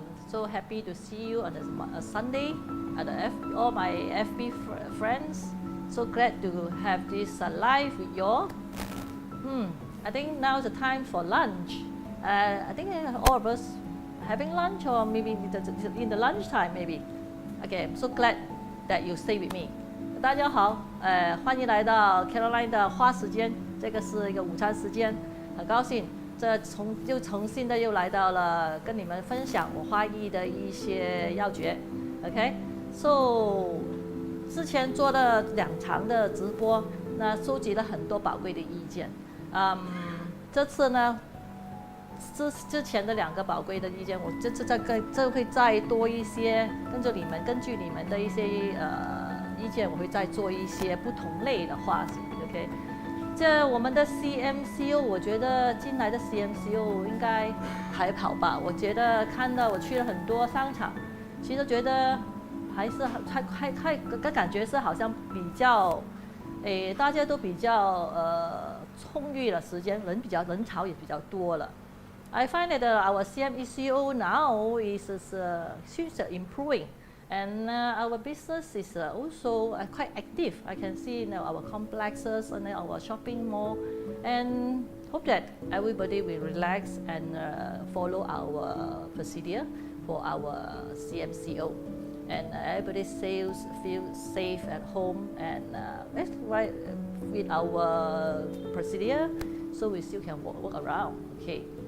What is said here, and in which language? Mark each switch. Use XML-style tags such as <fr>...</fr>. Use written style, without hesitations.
<en>So happy to see you on a Sunday. All my FB friends. So glad to have this live with you all. I think now is the time for lunch. I think all of us having lunch or maybe in the lunchtime maybe. Okay, I'm so glad that you stay with me.</en> <zh>大家好，欢迎来到 Caroline 的花时间，这个是一个午餐时间，很高兴，重新的又来到了跟你们分享我花艺的一些要诀 ，OK，So 之前做了2场的直播，那收集了很多宝贵的意见，这次呢，之前的2个宝贵的意见，我这次这会再多一些，根据你们的一些意见，我会再做一些不同类的话题 ，OK。这我们的 CMCO， 我觉得进来的 CMCO 应该还好吧。我觉得我去了很多商场，其实觉得还是感觉是好像比较，大家都比较充裕了时间，人潮也比较多了。</zh> <en>I find that our CMCO now is improving. And our business is also quite active. I can see our complexes and our shopping mall, and hope that everybody will relax and follow our procedure for our CMCO, and everybody feels safe at home and right with our procedure, so we still can walk around. Okay.</en>